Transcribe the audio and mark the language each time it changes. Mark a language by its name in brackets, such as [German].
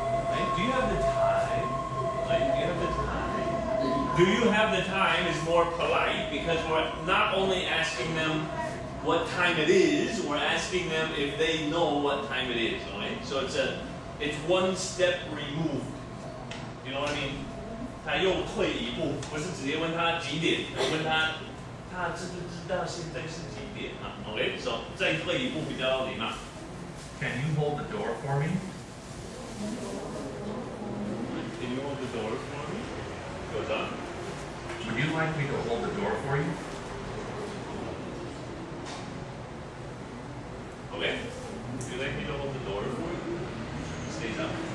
[English] right? Do you have the time? Right? Do you have the time? Do you have the time is more polite because we're not only asking them what time it is, we're asking them if they know what time it is, right? So it's one step removed. You know what I mean? [Chinese] 他又退一步，不是直接问他几点，问他知不知道现在是几点啊 ？ [English] OK， so [Chinese] 再退一步比较礼貌。 [English] Can you hold the door for me? Can you hold the door for me? Goes on. Would you like me to hold the door for you? Okay. Would you like me to hold the door for you? Stays up.